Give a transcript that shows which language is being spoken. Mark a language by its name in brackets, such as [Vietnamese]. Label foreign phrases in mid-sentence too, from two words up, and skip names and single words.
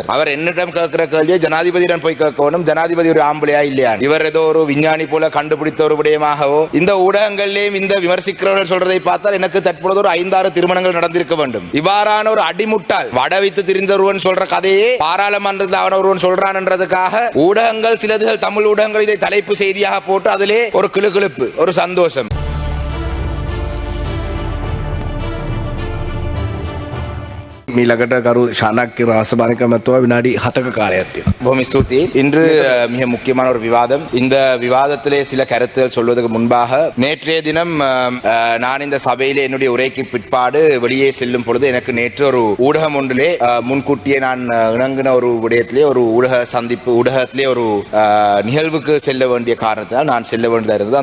[Tamil] அவர் என்னிடம் கேட்கிற கேள்வியை ஜனாதிபதியிடம் போய் கேட்கணும். ஜனாதிபதி ஒரு ஆம்பளையா இல்லையா, இவர் ஏதோ ஒரு விஞ்ஞானி போல கண்டுபிடித்த ஒரு விடயமாகவோ இந்த ஊடகங்களிலேயும் இந்த விமர்சிக்கிறவர்கள் சொல்றதை பார்த்தால் எனக்கு தற்பொழுது ஒரு 5-6 திருமணங்கள் நடந்திருக்க வேண்டும். இவ்வாறான ஒரு அடிமுட்டால் வடவித்து திரிந்தொருவன் சொல்ற கதையே பாராளுமன்றத்தில் அவன் ஒருவன் சொல்றான் என்றதுக்காக ஊடகங்கள் சிலதுகள் தமிழ் ஊடகங்கள் இதை தலைப்பு செய்தியாக போட்டு அதிலே ஒரு கிளுகிளுப்பு, ஒரு சந்தோஷம். [Sinhala] ඊළඟට කරු ශානක්‍ය රාසභානික මැතිතුමා විනාඩි 7ක කාලයක් තියෙනවා. බොහොම ස්තුතියි. [Tamil] இன்று மிக முக்கியமான ஒரு விவாதம். இந்த விவாதத்திலே சில கருத்துகள் சொல்வதற்கு முன்பாக நேற்றைய தினம் நான் இந்த சபையிலே என்னுடைய உரைக்கு பிற்பாடு வெளியே செல்லும் பொழுது எனக்கு நேற்று ஒரு ஊடகம் ஒன்றிலே முன்கூட்டியே நான் இணங்கின ஒரு விடயத்திலே ஒரு ஊடக சந்திப்பு ஊடகத்திலே ஒரு நிகழ்வுக்கு செல்ல வேண்டிய காரணத்தினால் நான் செல்ல வேண்டியதாக இருந்தது.